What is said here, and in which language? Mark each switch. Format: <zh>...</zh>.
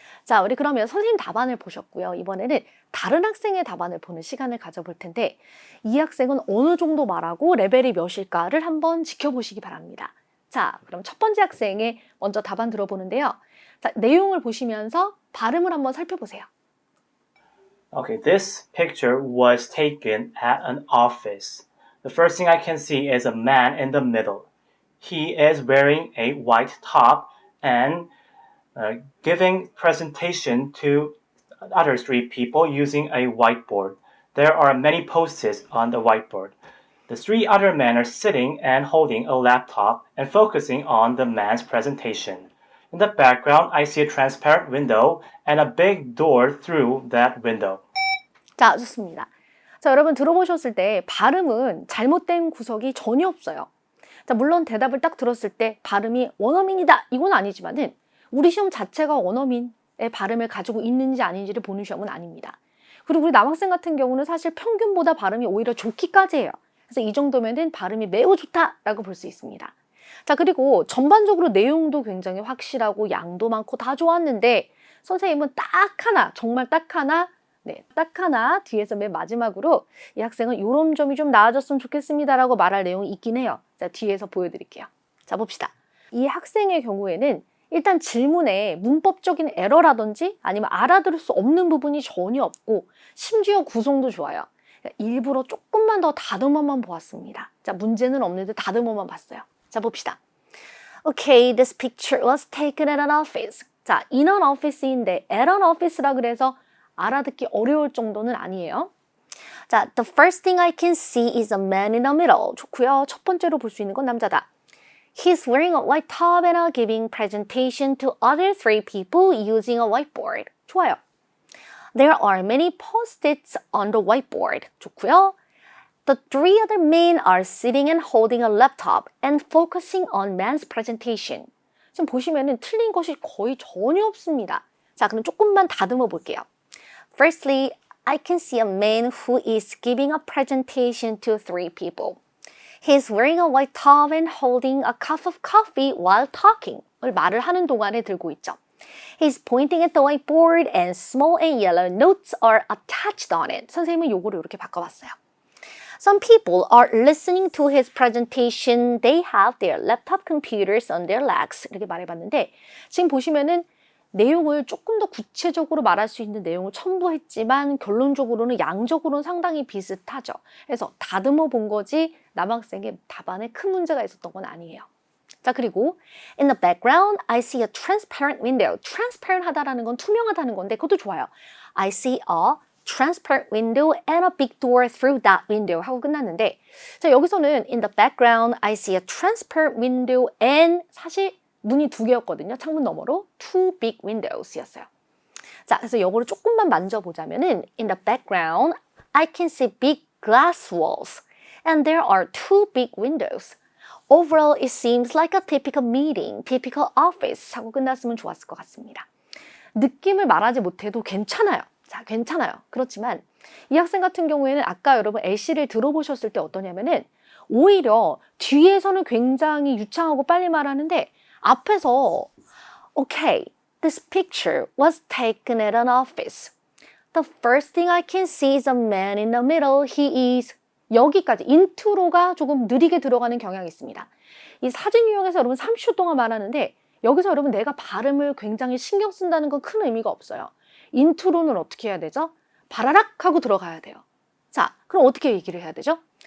<ko>자, 우리 그러면 선생님 답안을 보셨고요. 이번에는 다른 학생의 답안을 보는 시간을 가져볼 텐데 이 학생은 어느 정도 말하고 레벨이 몇일까를 한번 지켜보시기 바랍니다. 자, 그럼 첫 번째 학생의 먼저 답안 들어보는데요. 자, 내용을 보시면서 발음을 한번 살펴보세요.</ko> <en>Okay, this picture was taken at an office. The first thing I can see is a man in the middle. He is wearing a white top and giving presentation to other three people using a whiteboard. There are many post-its on the whiteboard. The three other men are sitting and holding a laptop and focusing on the man's presentation. In the background, I see a transparent window and a big door through that window.</en> <ko>자, 좋습니다. 자, 여러분 들어보셨을 때 발음은 잘못된 구석이 전혀 없어요. 자, 물론 대답을 딱 들었을 때 발음이 원어민이다 이건 아니지만은 우리 시험 자체가 원어민의 발음을 가지고 있는지 아닌지를 보는 시험은 아닙니다. 그리고 우리 남학생 같은 경우는 사실 평균보다 발음이 오히려 좋기까지 해요. 그래서 이 정도면은 발음이 매우 좋다라고 볼 수 있습니다. 자, 그리고 전반적으로 내용도 굉장히 확실하고 양도 많고 다 좋았는데 선생님은 딱 하나, 정말 딱 하나, 딱 하나 뒤에서 맨 마지막으로 이 학생은 이런 점이 좀 나아졌으면 좋겠습니다라고 말할 내용이 있긴 해요. 자, 뒤에서 보여드릴게요. 자, 봅시다. 이 학생의 경우에는 일단 질문에 문법적인 에러라든지 아니면 알아들을 수 없는 부분이 전혀 없고 심지어 구성도 좋아요. 일부러 조금만 더 다듬어만 보았습니다. 자, 문제는 없는데 다듬어만 봤어요. 자, 봅시다.</ko> <en>Okay, this picture was taken at an office.</en> <ko>자,</ko> <en>in an office</en> <ko>인데</ko> <en>at an office</en> <ko>라 그래서 알아듣기 어려울 정도는 아니에요.</ko> <en>자, the first thing I can see is a man in the middle.</en> <ko>좋고요. 첫 번째로 볼 수 있는 건 남자다.</ko> <en>He's wearing a white top and giving presentation to other three people using a whiteboard.</en> <ko>좋아요.</ko> <en>There are many post-its on the whiteboard.</en> <ko>좋고요.</ko> <en>The three other men are sitting and holding a laptop and focusing on man's presentation.</en> <ko>지금 보시면은 틀린 것이 거의 전혀 없습니다. 자, 그럼 조금만 다듬어 볼게요.</ko> <en>Firstly, I can see a man who is giving a presentation to three people. He's wearing a white top and holding a cup of coffee while talking.</en> <ko>말을 하는 동안에 들고 있죠.</ko> <en>He's pointing at the whiteboard and small and yellow notes are attached on it.</en> <ko>선생님은 요거를 이렇게 바꿔봤어요.</ko> <en>Some people are listening to his presentation. They have their laptop computers on their laps.</en> <ko>이렇게 말해봤는데 지금 보시면은 내용을 조금 더 구체적으로 말할 수 있는 내용을 첨부했지만 결론적으로는 양적으로는 상당히 비슷하죠. 그래서 다듬어 본 거지 남학생의 답안에 큰 문제가 있었던 건 아니에요. 자, 그리고</ko> <en>in the background, I see a transparent window.</en> <ko>transparent 하다라는 건 투명하다는 건데 그것도 좋아요.</ko> <en>I see a transparent window and a big door through that window</en> <ko>하고 끝났는데 자, 여기서는</ko> <en>in the background, I see a transparent window and</en> <ko>사실 문이 두 개였거든요. 창문 너머로</ko> <en>two big windows</en> <ko>였어요. 자, 그래서 이거를 조금만 만져보자면은</ko> <en>in the background, I can see big glass walls and there are two big windows. Overall, it seems like a typical meeting, typical office</en> <ko>하고 끝났으면 좋았을 것 같습니다. 느낌을 말하지 못해도 괜찮아요. 자, 괜찮아요. 그렇지만 이 학생 같은 경우에는 아까 여러분 LC를 들어보셨을 때 어떠냐면은 오히려 뒤에서는 굉장히 유창하고 빨리 말하는데 앞에서</ko> <en>Okay, this picture was taken at an office. The first thing I can see is a man in the middle. He is</en> <ko>여기까지 인트로가 조금 느리게 들어가는 경향이 있습니다. 이 사진 유형에서 여러분 30초 동안 말하는데 여기서 여러분 내가 발음을 굉장히 신경 쓴다는 건 큰 의미가 없어요. 인트로는 어떻게 해야 되죠? 바라락 하고 들어가야 돼요. 자, 그럼 어떻게 얘기를 해야 되죠?</ko>